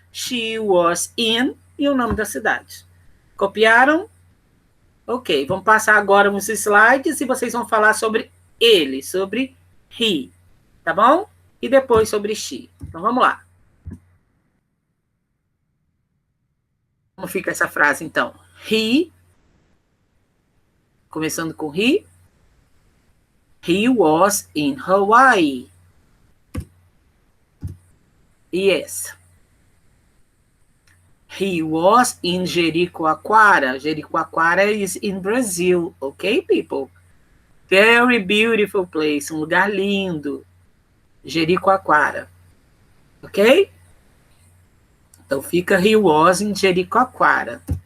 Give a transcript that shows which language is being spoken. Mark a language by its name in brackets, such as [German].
[English] She was in [Portuguese] e o nome da cidade. Copiaram? Ok, vamos passar agora uns slides e vocês vão falar sobre ele, sobre he, tá bom? E depois sobre she. Então, vamos lá. Como fica essa frase, então? [English] He, [Portuguese] começando com [English] he was in Hawaii. Yes. He was in Jericoacoara. Jericoacoara is in Brazil, okay, people? Very beautiful place, [Portuguese] um lugar lindo. [English] Jericoacoara, ok? [Portuguese] Então fica [English] he was in Jericoacoara.